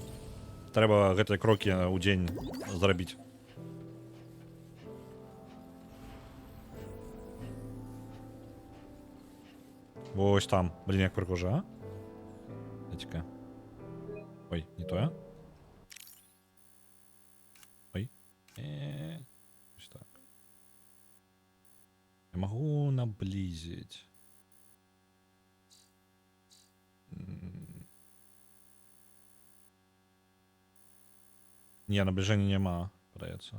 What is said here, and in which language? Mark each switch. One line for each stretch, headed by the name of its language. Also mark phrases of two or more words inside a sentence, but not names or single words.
Belarusian: Трэба гэтыя крокі ў дзень зрабіць. Вось там. Блин, як прыгожа, а?
Russian: Дайте-ка. Ой, не тое.
Ukrainian: Ой. Ось так.
Russian: Я могу наблизить.
Ukrainian: Не, наближення нема, подається.